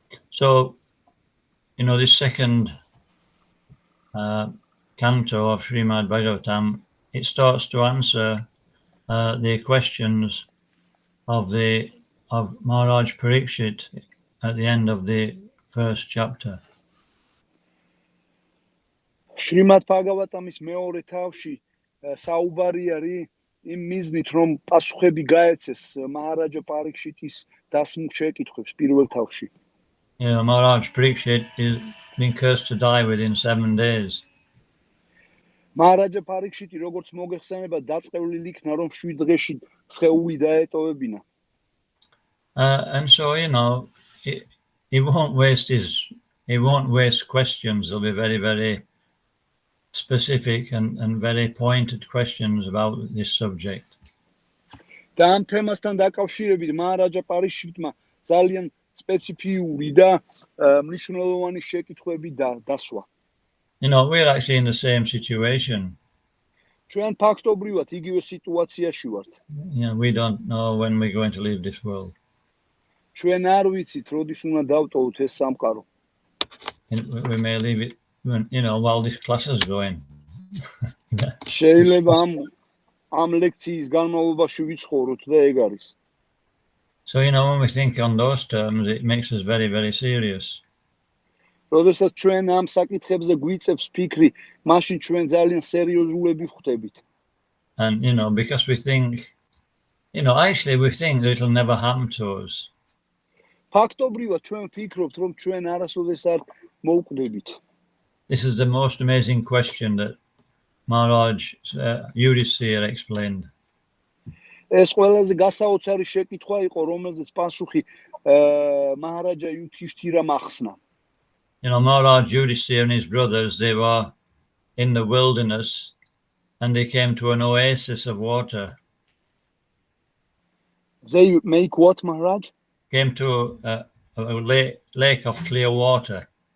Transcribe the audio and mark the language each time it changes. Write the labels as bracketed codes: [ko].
[en] So, this second canto of Srimad Bhagavatam, it starts to answer the questions of Maharaj Parikshit at the end of the first chapter. [ka] Srimad Bhagavatamis მეორე თავში საუბარი არის იმ მიზნით, რომ პასუხები გაეცეს მაჰარაჯა პარიქშიტის დასმულ შეკითხვებს პირველ თავში. [en] Maharaj Parikshit is being cursed to die within 7 days. [ka] მაჰარაჯა პარიქშიტი როგორც მოგეხსენება დაწყევლილი იქნა, რომ 7 დღეში სხეული დაეტოვებინა. [en] And so he won't waste questions. There'll be very, very specific and very pointed questions about this subject. [ka] და ამ თემასთან დაკავშირებით მაჰარაჯა პარიქშიტმა ძალიან სპეციფიური და მნიშვნელოვანი შეკითხვები დასვა. [en] We're actually in the same situation. [ka] ჩვენ ფაქტობრივად იგივე სიტუაციაში ვართ. [en] We don't know when we're going to leave this world. [ka] ჩვენ არ ვიცით, როდის უნდა დავტოვოთ ეს სამყარო. [en] We may leave it while this class is going. [ka] შეიძლება ამ ლექციის განმავლობაში ვიცხოვროთ და ეგ არის. [en] So when we think on those terms, it makes us very, very serious. [ka] როდესაც ჩვენ ამ საკითხებზე გვიწევს ფიქრი, მაშინ ჩვენ ძალიან სერიოზულები ვხდებით. [en] And because we think, actually we think that it'll never happen to us. [ka] ფაქტობრივად ჩვენ ვფიქრობთ, რომ ჩვენ არასოდეს არ მოვკვდებით. [en] This is the most amazing question that Maharaj Yudhisthira explained. [ka] ეს ყველაზე გასაოცარი შეკითხვა იყო, რომელზეც პასუხი მაჰარაჯა იუდჰიშთირამ ახსნა. [en] Maharaj Yudhisthira and his brothers, they were in the wilderness and they came to an oasis of water. They make what, Maharaj? Came to a lake of clear water.